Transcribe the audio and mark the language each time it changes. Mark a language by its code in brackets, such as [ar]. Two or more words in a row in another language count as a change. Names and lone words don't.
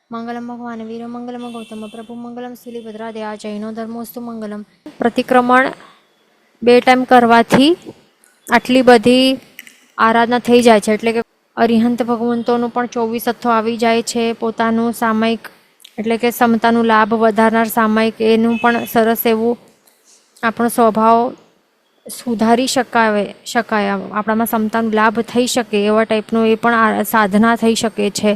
[sa] मंगलम भगवान वीर मंगलम गौतम प्रभु मंगलम स्थूलिभद्रादया जैनो धर्मोस्तु मंगलम। [gu] प्रतिक्रमण 2 ટાઈમ કરવાથી આટલી બધી આરાધના થઈ જાય છે, એટલે કે અરિહંત ભગવંતોનું પણ 24 અથ્થો આવી જાય છે. પોતાનું સામાયિક એટલે કે સમતાનું લાભ વધારનાર સામાયિક એનું પણ સરસ એવું આપણો સ્વભાવ સુધારી શકાય આપણામાં સમતાનો લાભ થઈ શકે એવા ટાઈપનું એ પણ સાધના થઈ શકે છે.